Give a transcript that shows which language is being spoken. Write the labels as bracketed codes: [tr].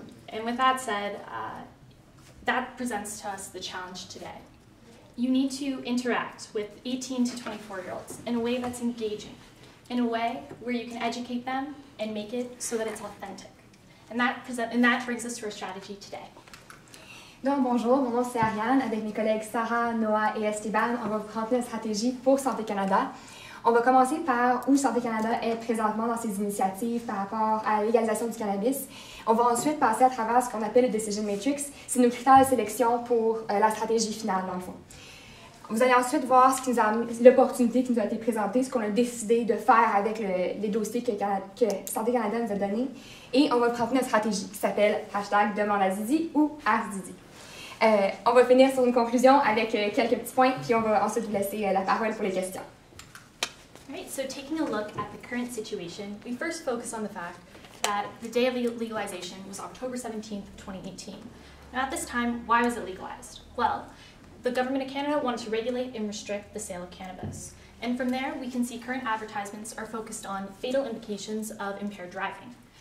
[en] And with that said, that presents to us the challenge today. You need to interact with 18 to 24-year-olds in a way that's engaging, in a way where you can educate them and make it so that it's authentic. And that brings us to our strategy today. [fr] Donc bonjour, mon nom c'est Ariane. Avec mes collègues Sarah, Noah et Esteban, on va vous présenter une stratégie pour Santé Canada. On va commencer par où Santé Canada est présentement dans ses initiatives par rapport à la légalisation du cannabis. On va ensuite passer à travers ce qu'on appelle le Decision Matrix. C'est nos critères de sélection pour la stratégie finale, dans le fond. Vous allez ensuite voir l'opportunité qui nous a été présentée, ce qu'on a décidé de faire avec les dossiers que Santé Canada nous a donnés. Et on va présenter notre stratégie qui s'appelle #DemandeAZizi ou AskDizi. On va finir sur une conclusion avec quelques petits points, puis on va ensuite vous laisser la parole pour les questions. [en] All right, so taking a look at the current situation, we first focus on the fact that the day of legalization was October 17th, 2018. Now at this time, why was it legalized? Well, the government of Canada wanted to regulate and restrict the sale of cannabis. And from there, we can see current advertisements are focused on fatal implications of impaired driving.